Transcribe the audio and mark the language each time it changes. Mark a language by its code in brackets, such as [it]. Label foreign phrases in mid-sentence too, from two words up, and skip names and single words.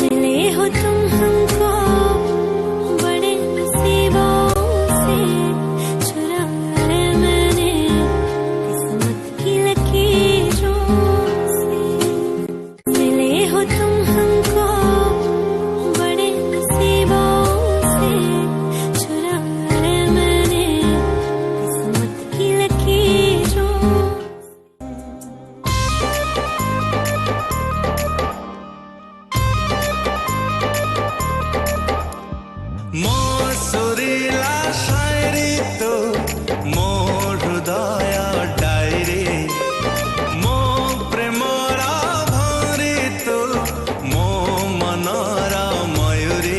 [hi] मिले हो तुम हमको बड़े नसीबों से चुराया है मैंने किस्मत की लकीरों से। मिले हो तुम हमको बड़े नसीबों से चुराया है मैंने किस्मत की लकीरों [or] ମୋ ସୁରିଲା ଶାୟରି ତୋ ମୋ ହୃଦୟ ଡାଇରୀ, ମୋ ପ୍ରେମର ଭରି ତୋ ମୋ ମନର ମୟୂରୀ।